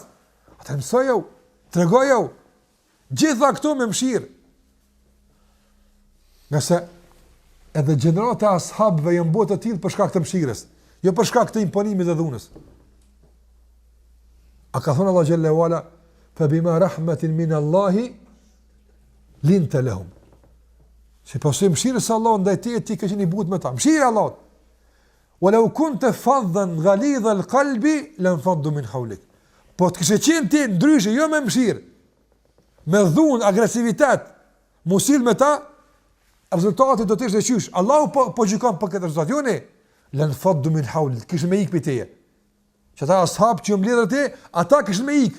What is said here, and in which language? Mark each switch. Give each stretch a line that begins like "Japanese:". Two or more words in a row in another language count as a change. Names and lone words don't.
Albanian: Ata mësojau, tregojau, gjitha këto me mshirë. Nëse edhe gjenerata e ashabëve janë bërë të tillë për shkak të mëshirës, jo për shkak të imponimit dhe dhunës. A ka thonë
Arabic: الله جل وعلا فبما رحمة من الله لنت لهم.
Albanian: Se pasim mëshirës së Allahut ndaj teje ti ke qenë i butë me ta. Mëshira e Allahut.
Arabic: ولو كنت فظا غليظ القلب لانفضوا من حولك.
Albanian: Po të kishe qenë ti ndryshe, jo me mëshirë, me dhunë, agresivitet, musil me ta, rezultati do të ishte qysh. Allahu po gjykon për këtë rezultat. Jo ne,
Arabic: لانفضوا من حولك,
Albanian: kishe me ikë për teje. Që ata ashab që mbledhën te, ata kishin me ikë.